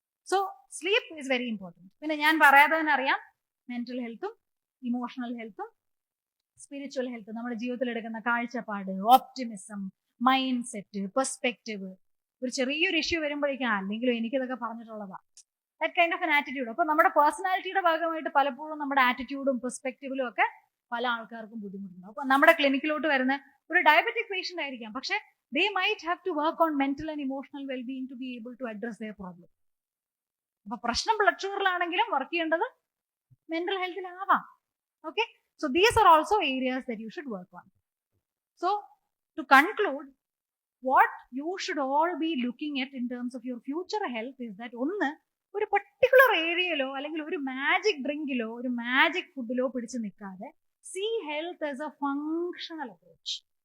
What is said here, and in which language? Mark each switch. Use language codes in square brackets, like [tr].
[en] So sleep is very important. [ml] പിന്നെ ഞാൻ പറയാതെ തന്നെ അറിയാം, മെന്റൽ ഹെൽത്തും ഇമോഷണൽ ഹെൽത്തും സ്പിരിച്വൽ ഹെൽത്തും നമ്മുടെ ജീവിതത്തിൽ എടുക്കുന്ന കാഴ്ചപ്പാട്, ഓപ്റ്റിമിസം, മൈൻഡ് സെറ്റ്, പെർസ്പെക്റ്റീവ്. ഒരു ചെറിയൊരു ഇഷ്യൂ വരുമ്പോഴേക്കും അല്ലെങ്കിലും എനിക്കിതൊക്കെ പറഞ്ഞിട്ടുള്ളതാ, [en] That kind of an attitude. [ml] അപ്പൊ നമ്മുടെ പേഴ്സണാലിറ്റിയുടെ ഭാഗമായിട്ട് പലപ്പോഴും നമ്മുടെ ആറ്റിറ്റ്യൂഡും പെർസ്പെക്റ്റീവിലും ഒക്കെ പല ആൾക്കാർക്കും ബുദ്ധിമുട്ടുണ്ട്. അപ്പൊ നമ്മുടെ ക്ലിനിക്കിലോട്ട് വരുന്ന ഒരു ഡയബറ്റിക് പേഷ്യന്റ് ആയിരിക്കാം, പക്ഷെ [en] they might have to work on mental and emotional well-being to be able to address their problem. [ml] അപ്പൊ പ്രശ്നം ബ്ലഡ് ഷുഗറിലാണെങ്കിലും വർക്ക് ചെയ്യേണ്ടത് mental ഹെൽത്തിലാവാം. [en] Okay, so these are also areas that you should work on. So to conclude, what you should all be looking at in terms of your future health is that [ml] ഒന്ന് ഒരു particular ഏരിയയിലോ അല്ലെങ്കിൽ ഒരു magic ഡ്രിങ്കിലോ ഒരു magic ഫുഡിലോ പിടിച്ചു നിൽക്കാതെ [en] See health as a functional approach.